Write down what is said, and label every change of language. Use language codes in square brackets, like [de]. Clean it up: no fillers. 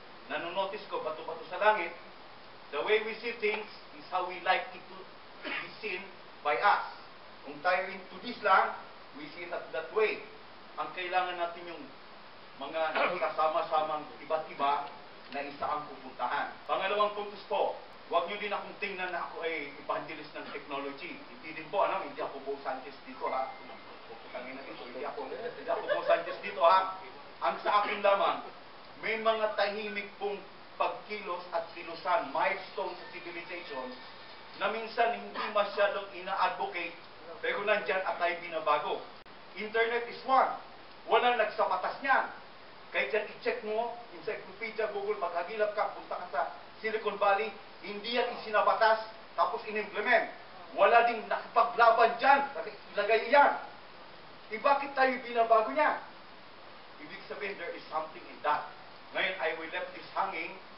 [tl] Nanonotice ko, bato-bato sa langit, [en] the way we see things is how we like it to be seen by us. [tl] Kung tayo [en] into this lang, we see it that way. [tl] Ang kailangan natin yung mga kasama-samang iba't-iba na isa ang pupuntahan. Pangalawang puntos po, huwag nyo din akong tingnan na ako ay evangelist ng technology. Hindi din po, hindi ako Bo Sanchez dito hindi ako Bo Sanchez dito Ang sa akin lamang, may mga tahimik pong pagkilos at kilusan, milestone sa civilization, na minsan hindi masyadong ina-advocate, pero nandyan at tayo binabago. [en] Internet is one. [tl] Walang nagsapatas niyan. Kahit dyan i-check mo, encyclopedia, Google, maghagilap ka, punta ka sa Silicon Valley, hindi yan isinabatas, tapos in-implement. Wala ding nakipaglaban dyan, ilagay yan. Bakit tayo binabago niya? Ibig sabihin, [en] there is something in that. Ngayon, I will left this hanging.